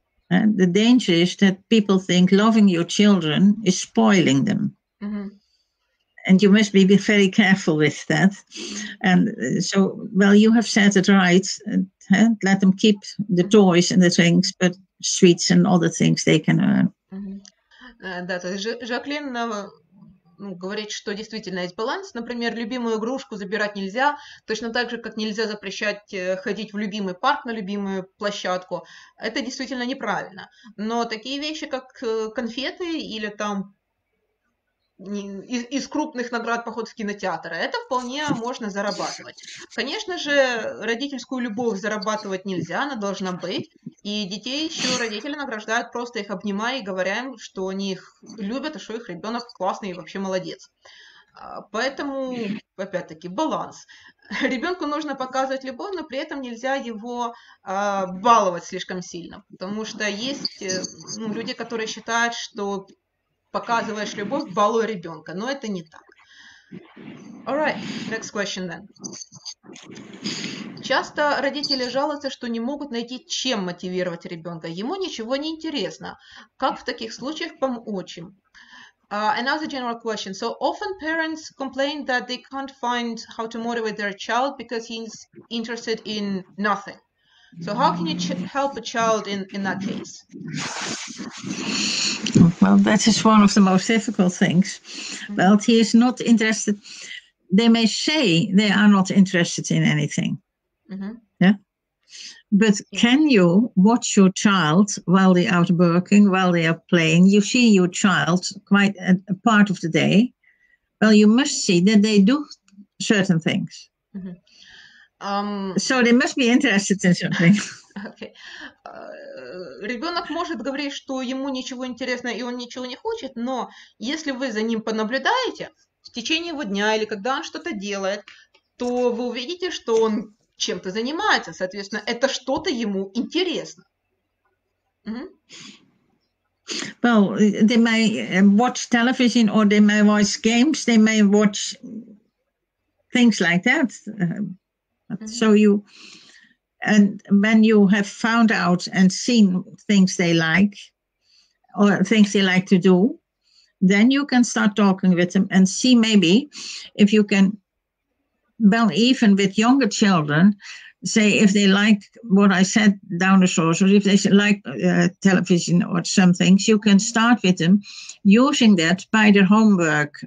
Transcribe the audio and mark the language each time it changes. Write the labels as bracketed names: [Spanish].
[English] And the danger is that people think loving your children is spoiling them. And you must be very careful with that. And so, you have said it right. Let them keep the toys and the things, but sweets and other things they can earn. [Russian] Да, то есть Жаклин говорит, что действительно есть баланс. Например, любимую игрушку забирать нельзя, точно так же, как нельзя запрещать ходить в любимый парк, на любимую площадку. Это действительно неправильно. Но такие вещи, как конфеты или там из крупных наград поход в кинотеатр, это вполне можно зарабатывать. Конечно же, родительскую любовь зарабатывать нельзя, она должна быть. И детей еще родители награждают, просто их обнимая и говоря им, что они их любят, и что их ребенок классный и вообще молодец. Поэтому, опять-таки, баланс. Ребенку нужно показывать любовь, но при этом нельзя его баловать слишком сильно, потому что есть люди, которые считают, что показываешь любовь, балуя ребенка, но это не так. [English] Alright, next question then. [Russian] Часто родители жалуются, что не могут найти, чем мотивировать ребенка. Ему ничего не интересно. Как в таких случаях помочь им? [English] Another general question. So often parents complain that they can't find how to motivate their child because he's interested in nothing. So how can you help a child in that case? Well, that is one of the most difficult things. Well, he is not interested. They may say they are not interested in anything. Yeah. But can you watch your child while they are out working, while they are playing? You see your child quite a part of the day. Well, you must see that they do certain things. So they must be interested in something. Okay. [Russian] Ребенок может говорить, что ему ничего интересно и он ничего не хочет, но если вы за ним понаблюдаете в течение его дня или когда он что-то делает, то вы увидите, что он чем-то занимается, соответственно, это что-то ему интересно. [English] Well, they may watch television or they may watch games, they may watch things like that. So and when you have found out and seen things they like or things they like to do, then you can start talking with them and see maybe if you can, well, even with younger children, say if they like what I said down the source, or if they like television or some things, you can start with them using that by their homework.